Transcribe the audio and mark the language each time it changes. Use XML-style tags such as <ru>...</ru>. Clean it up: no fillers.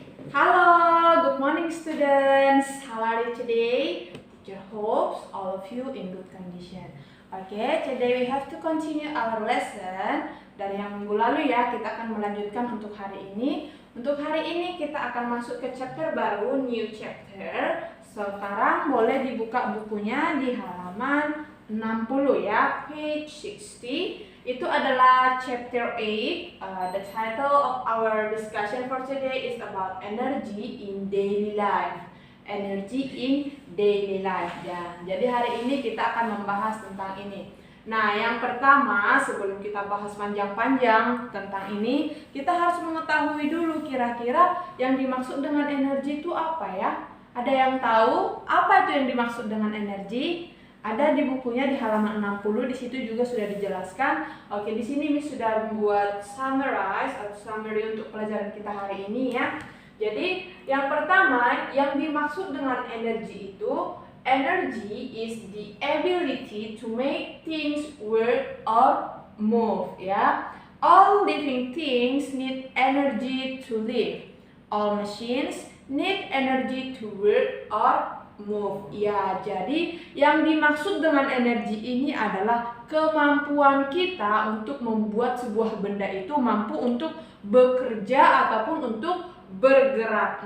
<en>Hello, good morning students. How are you today? Teacher hopes all of you in good condition. Okay, today we have to continue our lesson.</en> <id>Dari yang minggu lalu ya, kita akan melanjutkan untuk hari ini. Untuk hari ini kita akan masuk ke chapter baru,</id> <en>new chapter.</en> <id>Sekarang boleh dibuka bukunya di halaman 60 ya,</id> <en>page 60.</en> <id>Itu adalah chapter 8.</id> <en>The title of our discussion for today is about energy in daily life. Energy in daily life ya.</en> <id>Jadi hari ini kita akan membahas tentang ini. Nah, yang pertama sebelum kita bahas panjang-panjang tentang ini, kita harus mengetahui dulu kira-kira yang dimaksud dengan energi itu apa ya? Ada yang tahu apa itu yang dimaksud dengan energi? Ada di bukunya di halaman 60, di situ juga sudah dijelaskan. Oke, di sini Miss sudah membuat summary untuk pelajaran kita hari ini ya. Jadi, yang pertama yang dimaksud dengan energi itu,</id> <en>energy is the ability to make things work or move ya. All living things need energy to live. All machines need energy to work or move.</en> <id>Ya, jadi yang dimaksud dengan energi ini adalah kemampuan kita untuk membuat sebuah benda itu mampu untuk bekerja ataupun untuk bergerak.</id>